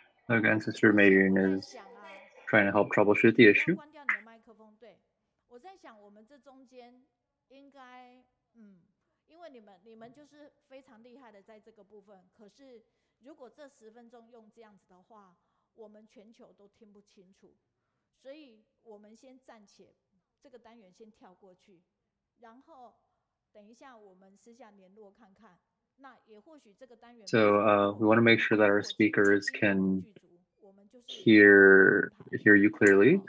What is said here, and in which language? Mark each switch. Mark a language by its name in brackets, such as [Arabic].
[English] Again, Sister Mayun is trying to help troubleshoot the issue. [Chinese] 关掉你的麦克风，对。我在想，我们这中间应该，因为你们就是非常厉害的在这个部分。可是，如果这10分钟用这样子的话，我们全球都听不清楚。所以我们先暂且这个单元先跳过去，然后等一下我们私下联络看看。那也或许这个单元。 [English] So we want to make sure that our speakers can hear you clearly.